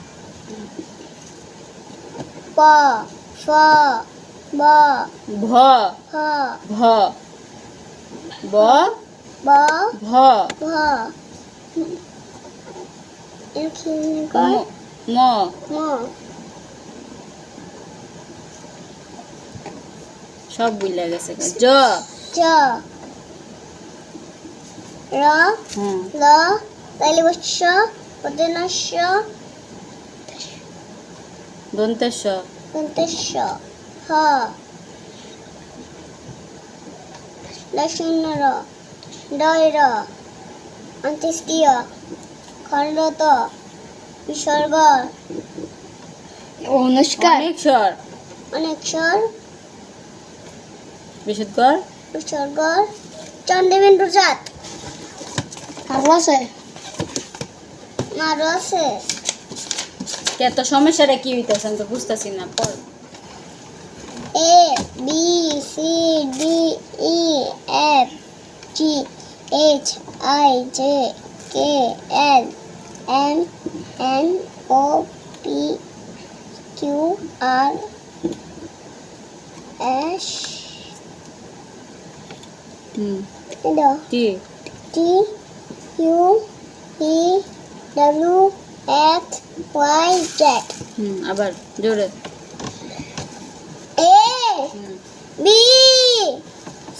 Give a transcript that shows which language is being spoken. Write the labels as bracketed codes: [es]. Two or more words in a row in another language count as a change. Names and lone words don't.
[bn] প ফ ব ভ ফ ভ ব ব ভ ভ এখানে ম কয় ম ম সব বুঝলে গেছে জ চ র হুম ল তালিবস্য পদনস্য দন্তেশ্ব দন্তস্য হ লশূন্য র ডয় র অন্ত্যেষ্টিয় খণ্ডত বিসর্গ অনুষ্কার অনেক স্বর অনেক স্বর বিশুদ্ধকর বিসর্গ চন্দ্রবিন্দু জাত আরো আছে আরো আছে কে তো সমস্যাটা কি হইতেছে আমি তো বুঝতেছি না পড় [en] A B C D E F G H I J K L M N O P Q R S হুম T [bn] কি [en] U V W X Y Z [bn] হুম আবার জোরে [en] A হুম B C